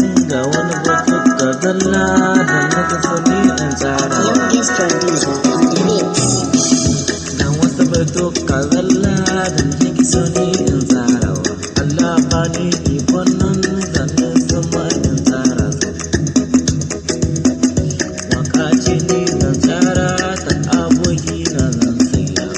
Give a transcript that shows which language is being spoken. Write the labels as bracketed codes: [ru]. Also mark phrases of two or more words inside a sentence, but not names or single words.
[ha] Ga wani batu ka zalla da na fi so ni in tsara. [en] Youngest producer on the mix. [ha] Ga wasu batu ka zalla da na fi so ni in tsara. Allah ba ni ikon nan da na so ma in tsara su. Waka ce ni zan tsara ta aboki na zan saya.